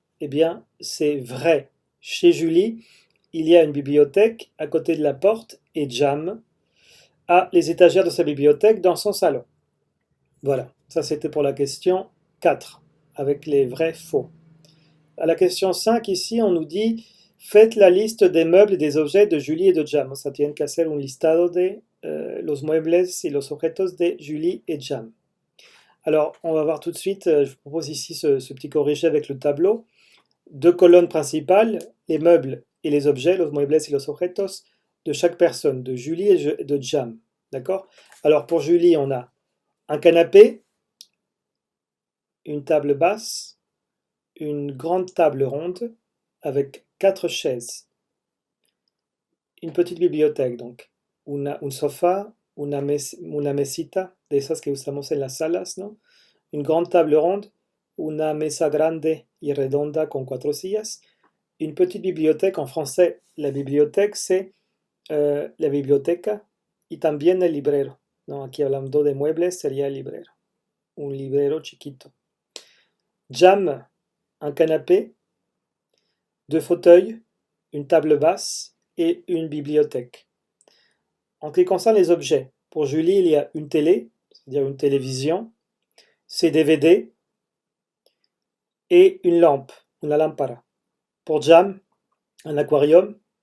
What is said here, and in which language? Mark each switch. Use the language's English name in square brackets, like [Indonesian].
[French] Eh bien, c'est vrai. Chez Julie, il y a une bibliothèque à côté de la porte et Jam a les étagères de sa bibliothèque dans son salon. Voilà, ça c'était pour la question 4, avec les vrais faux. À la question 5, ici, on nous dit faites la liste des meubles et des objets de Julie et de Jam. [Spanish] Ça tiene que hacer un listado de los muebles y los objetos de Julie et Jam. [French] Alors, on va voir tout de suite, je vous propose ici ce petit corrigé avec le tableau. Deux colonnes principales, les meubles et les objets, [Spanish] los muebles y los objetos, [French] de chaque personne, de Julie et de Jam. D'accord? Alors, pour Julie, on a un canapé, une table basse, une grande table ronde avec 4 chaises, une petite bibliothèque, donc [Spanish] un sofá, una mesita, de esas que usamos en las salas, ¿no? [French] Une grande table ronde, [Spanish] una mesa grande y redonda con 4 sillas, [French] une petite bibliothèque. En français, la bibliothèque, c'est la [Spanish] biblioteca y también el librero, ¿no? Aquí hablando de muebles, sería el librero, un librero chiquito. [French] Jam, un canapé, deux fauteuils, une table basse et une bibliothèque. En ce qui concerne les objets, pour Julie, il y a une télé, c'est-à-dire une télévision, ses DVD et une lampe, una lámpara. Pour Jam, un aquarium,